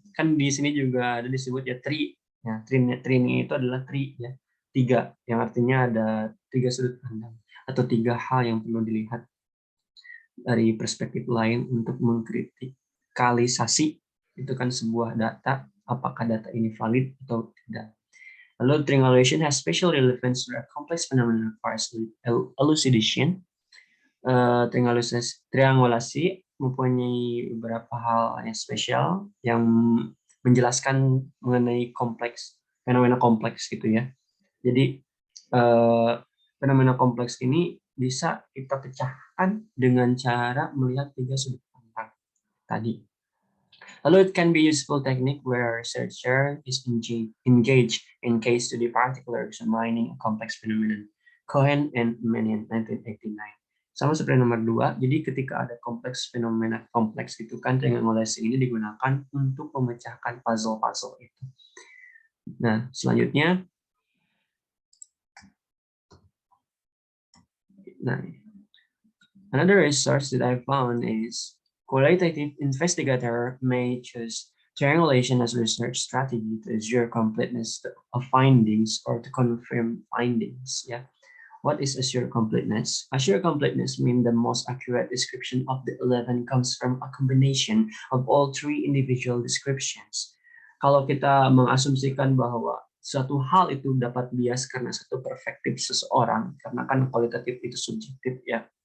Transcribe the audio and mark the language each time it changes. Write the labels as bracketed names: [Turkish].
[Indonesian] Kan di sini juga ada disebut ya tree. Ya, tree itu adalah tree ya. 3 yang artinya ada 3 sudut pandang atau 3 hal yang perlu dilihat dari perspektif lain untuk mengkritikalisasi itu kan sebuah data, apakah data ini valid atau tidak. Lalu [English] triangulation has special relevance to a complex phenomenon requires elucidation. [Indonesian] Triangulasi mempunyai beberapa hal yang spesial yang menjelaskan mengenai fenomena kompleks gitu ya. Jadi fenomena kompleks ini bisa kita pecahkan dengan cara melihat 3 sudut pandang tadi. Lalu [English] it can be useful technique where researcher is engaged in case study particular examining a complex phenomenon. [Indonesian] Cohen and Mannion 1989. Sama seperti nomor 2, jadi ketika ada fenomena kompleks itu kan triangulasi ini digunakan untuk memecahkan puzzle-puzzle itu. Nah, selanjutnya [English] another resource that I found is qualitative investigator may choose triangulation as a research strategy to assure completeness of findings or to confirm findings. Yeah. What is assure completeness? Assure completeness means the most accurate description of the 11 comes from a combination of all 3 individual descriptions. [Indonesian] Kalau kita mengasumsikan bahwa suatu hal itu dapat bias karena satu perspektif seseorang, karena kan kualitatif itu subjektif ya.